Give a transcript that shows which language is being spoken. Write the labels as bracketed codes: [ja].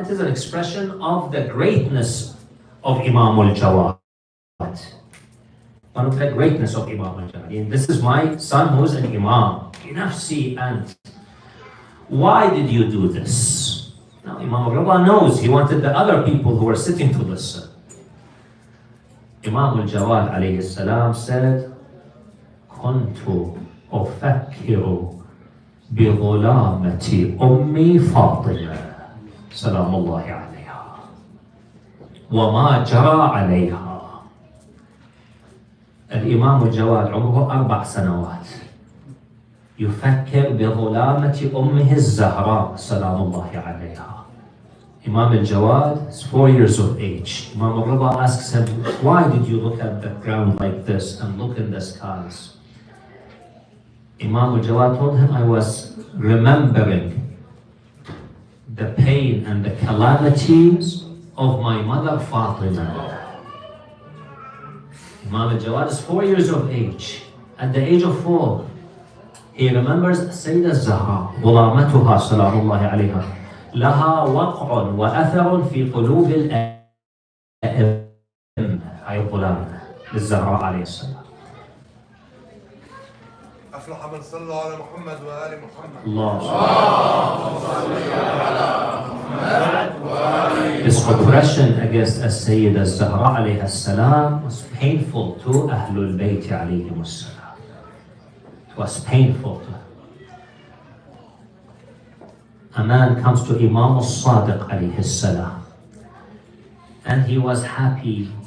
[en] It is an expression of the greatness of Imam al-Jawad. One of the greatness of Imam al-Jawad. This is my son who's an Imam. [ar] بنفسي أنت. [en] Why did you do this? Now Imam al-Rida knows he wanted the other people who were sitting to listen. Imam al-Jawad alayhi salam said, [ar] كنت أفكر بظلامة أمي فاطمة سلام الله عليها وما جرى عليها. الإمام الجواد عمره 4 سنوات يفكر بظلامة أمه الزهراء سلام الله عليها. [en] Imam al-Jawad is 4 years of age. Imam al-Rida asks him, why did you look at the ground like this and look in the skies? Imam al-Jawad told him, I was remembering the pain and the calamities of my mother Fatima. Imam al-Jawad is 4 years of age. At the age of 4, he remembers Sayyidah Zahra, [ar] غلامتها سلام الله عليها. لها وقع وأثر في قلوب هاي الظلام للزهراء عليه السلام. أفلح من صلى على محمد وآل محمد. [en] This oppression against As-Sayyida Zahra alayha salam was painful to Ahlul Bayt alayhim salam. It was painful to them. A man comes to Imam al-Sadiq alayhi salam, and he was happy.